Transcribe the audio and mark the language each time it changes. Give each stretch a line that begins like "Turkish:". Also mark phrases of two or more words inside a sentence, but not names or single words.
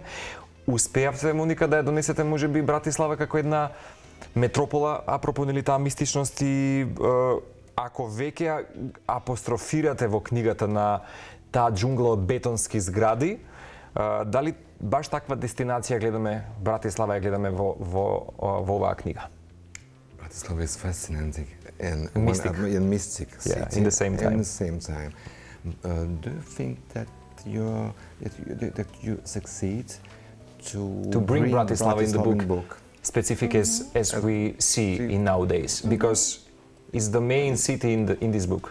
Macedonian: Успеавте, Моника, да ја донесете можеби Братислава како една метропола, апропо нели таа мистичност, и ако веќе апострофирате во книгата на таа џунгла од бетонски згради, дали баш таква дестинација гледаме, Братислава ја гледаме во оваа книга?
English: Bratislava is fascinating and mystic city. Yeah, in the same time. Do you think that you succeed to bring Bratislava in the book, specific as we see in nowadays, because it's the main city in this book?